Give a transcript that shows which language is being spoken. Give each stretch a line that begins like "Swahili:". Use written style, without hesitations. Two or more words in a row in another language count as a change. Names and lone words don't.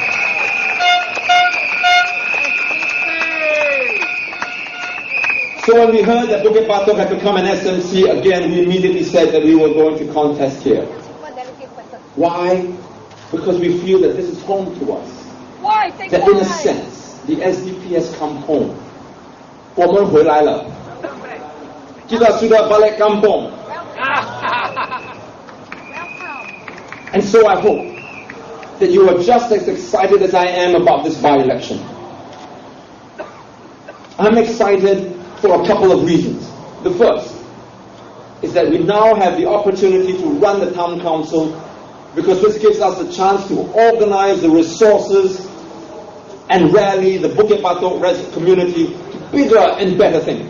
English: So when we heard that Bukit Batok had become an SMC, again, we immediately said that we were going to contest here. Why? Because we feel that this is home to us. Why? That in a sense, the SDP has come home.
Chinese: 我们回来了。
Malay: Kita sudah balik kampung.
English: And so I hope that you are just as excited as I am about this by-election. I'm excited for a couple of reasons. The first is that we now have the opportunity to run the town council because this gives us a chance to organize the resources and rally the Bukit Batok community to bigger and better things.